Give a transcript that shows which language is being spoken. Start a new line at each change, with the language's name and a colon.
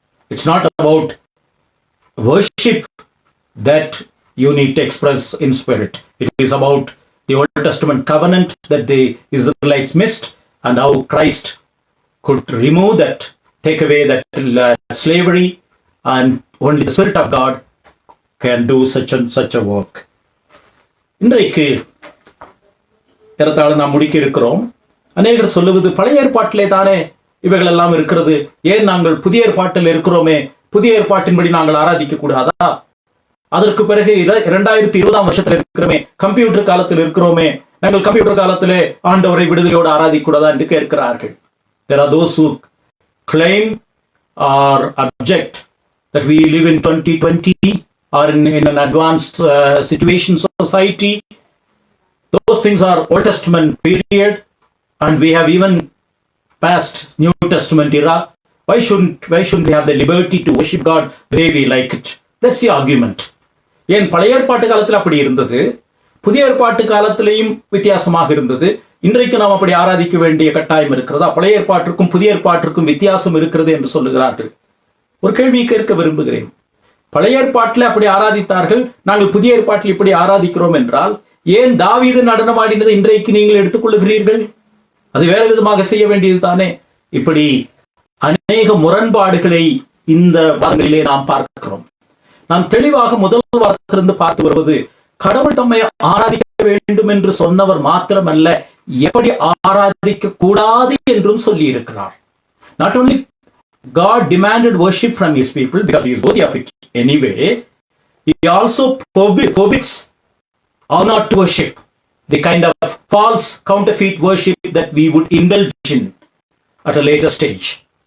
English: It's not about worship that you need to express in spirit. It is about the Old Testament covenant that the Israelites missed, and how Christ could remove that, take away that slavery, and only the Spirit of God can do such a work.
Tamil: இன்றைக்கு ஏறத்தாழ நாம் முடிக்க இருக்கிறோம். அநேகர் சொல்லுவது பழைய ஏற்பாட்டிலே தானே இவைகள் எல்லாம் இருக்கிறது, ஏன் நாங்கள் புதிய ஏற்பாட்டில் இருக்கிறோமே, புதிய ஏற்பாட்டின்படி நாங்கள் ஆராதிக்க கூடாதா? அதற்கு பிறகு 2020 வருஷத்தில் இருக்கிறோமே, கம்ப்யூட்டர் காலத்தில் இருக்கிறோமே, நாங்கள் கம்ப்யூட்டர் காலத்திலே ஆண்டவரை விடுதலையோடு ஆராதிக்க கூடாதா என்று கேட்கிறார்கள்.
English: There are those who claim or object that we live in 2020 or in an advanced situation society. Those things are Old Testament period, and we have even passed New Testament era. Why shouldn't we have the liberty to worship God the way we like it? That's the argument.
Tamil: ஏன் பழைய ஏற்பாட்டு காலத்தில் அப்படி இருந்தது, புதிய ஏற்பாட்டு காலத்திலேயும் வித்தியாசமாக இருந்தது, இன்றைக்கு நாம் அப்படி ஆராதிக்க வேண்டிய கட்டாயம் இருக்கிறதா? பழைய ஏற்பாட்டிற்கும் புதிய ஏற்பாட்டிற்கும் வித்தியாசம் இருக்கிறது என்று சொல்லுகிறார்கள். ஒரு கேள்வி கேட்க விரும்புகிறேன். பழைய ஏற்பாட்டில் அப்படி ஆராதித்தார்கள், நாங்கள் புதிய ஏற்பாட்டில் இப்படி ஆராதிக்கிறோம் என்றால், ஏன் தாவீது நடனமாடினது இன்றைக்கு நீங்கள் எடுத்துக்கொள்ளுகிறீர்கள்? அது வேறு விதமாக செய்ய வேண்டியது தானே. இப்படி அநேக முரண்பாடுகளை இந்த வாரங்களிலே நாம் பார்க்கிறோம். நாம் தெளிவாக முதல் வாரத்திலிருந்து பார்த்து வருவது, கடவுள் தம்மை ஆராதிக்க வேண்டும் என்று சொன்னவர் மாத்திரமல்ல, எப்படி ஆராதிக்க கூடாது என்றும் சொல்லி இருக்கிறார்.
English: Not only God demanded worship from his people because he is worthy of it anyway, he also forbids how not to worship, the kind of false counterfeit worship that we would indulge in at a later stage.